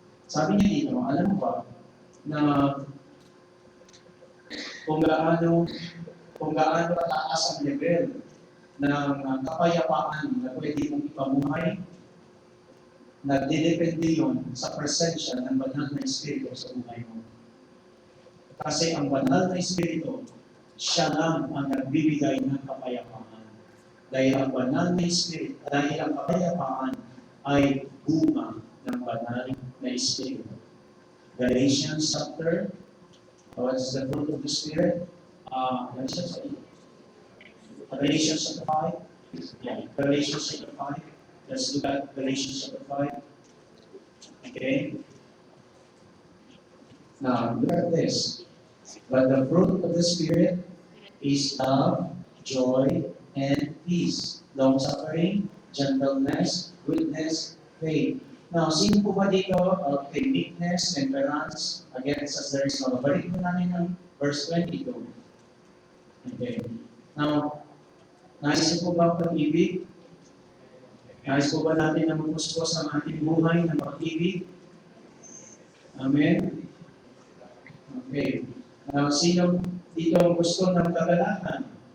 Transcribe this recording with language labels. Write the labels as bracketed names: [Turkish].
[Filipino] Sabi niya dito, alam mo ba, na kung gaano kataas ang level ng kapayapaan na pwede mong ipamuhay, nagdidepende yun sa presensya ng banal na Espiritu sa buhay mo. Kasi ang banal na Espiritu, siya lang ang nagbibigay ng kapayapaan. Dahil ang banal na Espiritu, dahil ang kapayapaan ay bunga ng banal na Espiritu. [English] Galatians chapter, what's the fruit of the Spirit? Galatians chapter 5. Yeah, Galatians chapter 5. Let's look at Galatians chapter 5. Okay. Now, look at this. But the fruit of the Spirit is love, joy, and peace, long-suffering, gentleness, goodness, faith. Now, [Filipino] sino po ba dito? [English] Okay, meekness, temperance, against us there is no. [Filipino] Balik mo namin ng verse 22. Okay. Now, nais po ba ang pag-ibig? Nais po ba natin na mapuspos ang ating buhay ng pag-ibig? Amen? Okay. Now, sino dito ang gusto ng kagalakan?